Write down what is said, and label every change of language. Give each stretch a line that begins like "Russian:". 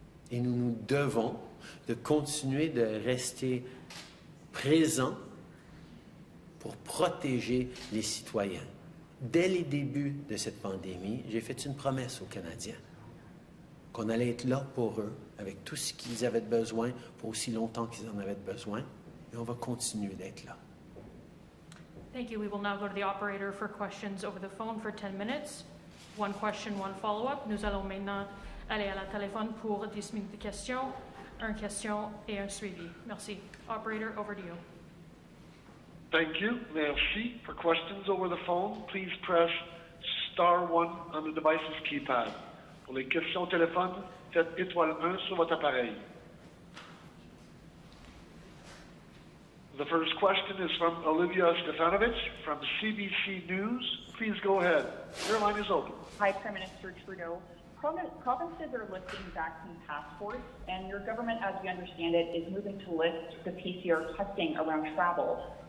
French: Et nous nous devons de continuer de rester présents pour protéger les citoyens. Dès les débuts de cette pandémie, j'ai fait une promesse aux Canadiens qu'on allait être là pour eux, avec tout ce qu'ils avaient besoin, pour aussi longtemps qu'ils en avaient besoin, et on va continuer d'être là.
English: Thank you. We will now go to the operator for questions over the phone for 10 minutes. One question, one follow-up.
French: Nous allons maintenant aller à la téléphone pour 10 minutes de questions, une question et un suivi.
English: Merci. Operator, over to you. Thank you. Merci. For questions over the phone, please press star 1 on the device's keypad.
French: Pour les questions au téléphone, faites étoile 1 sur votre appareil.
English: The first question is from Olivia Stefanovich from CBC News. Please go ahead. Your line is open. Hi, Prime Minister Trudeau. Provinces are lifting vaccine passports, and your government, as we understand it, is moving to lift the PCR testing around travel.